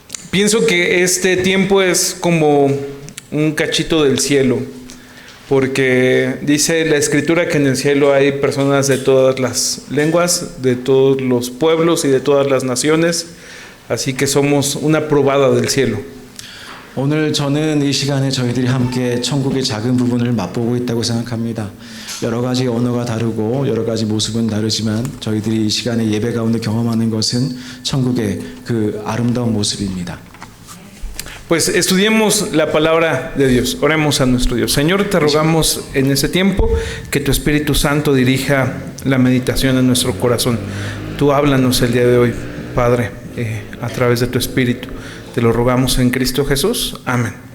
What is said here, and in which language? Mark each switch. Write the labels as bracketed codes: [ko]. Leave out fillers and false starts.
[es] Pienso que este tiempo es como un cachito del cielo, porque dice la Escritura que en el cielo hay personas de todas las lenguas, de todos los pueblos y de todas las naciones, así que somos una probada del cielo. [ko] 오늘 저는 이 시간에 저희들이 함께 천국의 작은 부분을 맛보고 있다고 생각합니다. 여러 가지 언어가 다르고 여러 가지 모습은 다르지만 저희들이 이 시간에 예배 가운데 경험하는 것은 천국의 그 아름다운 모습입니다. [es] Pues estudiemos la palabra de Dios, oremos a nuestro Dios. Señor, te rogamos en este tiempo que tu Espíritu Santo dirija la meditación en nuestro corazón. Tú háblanos el día de hoy, Padre, a través de tu Espíritu. Te lo rogamos en Cristo Jesús. Amén.